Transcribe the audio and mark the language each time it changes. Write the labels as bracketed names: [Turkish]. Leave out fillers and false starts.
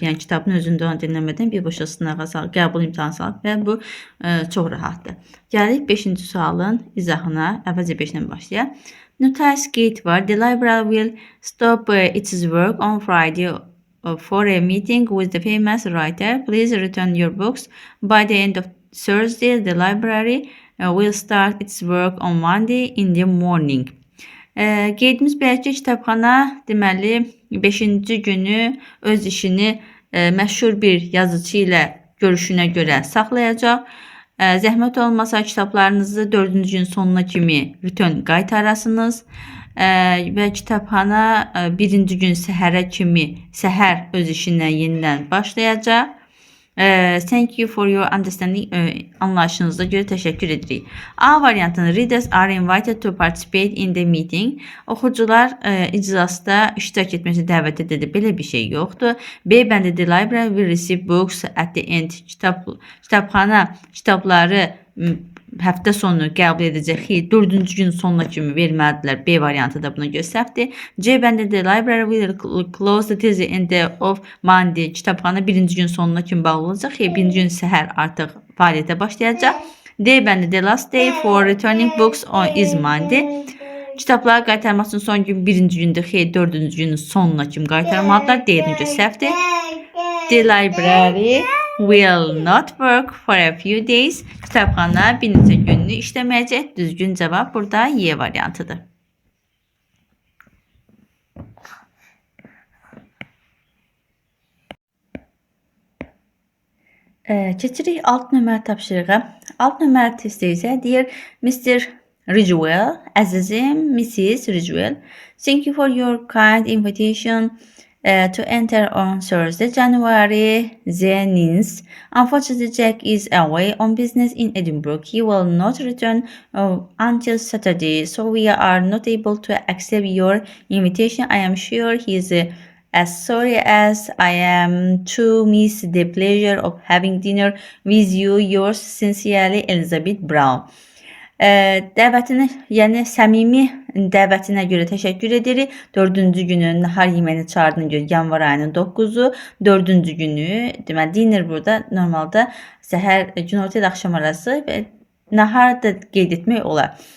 [Azerbaijani] Yəni kitabın özündə onu dinləmədən birbaşa sınağa salıb, qəbul imtahanı salıb və bu çox rahatdır. Gəlirik 5-ci sualın izahına. Əvvəlcə 5-dən başlayaq. Notice gate var. [English] The library will stop its work on Friday for a meeting with the famous writer. Please return your books by the end of Thursday. The library will start its work on Monday in the morning. [Azerbaijani] Qeydimiz belə ki, kitabxana deməli 5-ci günü öz işini məşhur bir yazıcı ilə görüşünə görə saxlayacaq. Zəhmət olmasa kitablarınızı 4-cü gün sonuna kimi return qaytarasınız və kitabxana 1-ci gün səhər öz işinə yenidən başlayacaq. [English] Thank you for your understanding. [Azerbaijani] Anlayışınıza görə təşəkkür edirik. A variantının [English] readers are invited to participate in the meeting. [Azerbaijani] Oxucular iclasda iştirak etməsi dəvət edilir. Belə bir şey yoxdur. B bəndi [English] the library will receive books at the end. [Azerbaijani] Kitabxana kitabları həftə sonu qəbul edəcək. 4-cü gün sonuna kimi verməlidirlər. B variantı da buna görə səhvdir. C bəndə [English] the library will close till the end of Monday. [Azerbaijani] Kitabxana 1-ci gün sonuna kimi bağlı olacaq. 1-ci gün səhər artıq fəaliyyətə başlayacaq. D bəndə [English] the last day for returning books is Monday. [Azerbaijani] Kitabları qaytarmaq üçün son gün 1-ci gündür. 4-cü günün sonuna kimi qaytarmalıdırlar. D-yə görə səhvdir. [English] The library will not work for a few days. [Azerbaijani] Kitabxana bir neçə günlük işləməyəcək. Düzgün cavab burada Y variantıdır. Keçirik 6 nömrə tapşırığa. 6 nömrə testi isə deyir Mr. Ridgewell, əzizim Mrs. [English] Ridgewell, thank you for your kind invitation to enter on Thursday, January the 9th. Unfortunately, Jack is away on business in Edinburgh. He will not return until Saturday, so we are not able to accept your invitation. I am sure he is as sorry as I am to miss the pleasure of having dinner with you. Yours sincerely, Elizabeth Brown. [Azerbaijani] Dəvətinə, yəni səmimi dəvətinə görə təşəkkür edirik. 4-cü günün nahar yeməyini çağırdığına görə yanvar ayının 9-u, 4-cü günü, deməli dinner burada normalda səhər, günorta ilə axşam arası və nahar da qeyd etmək olar.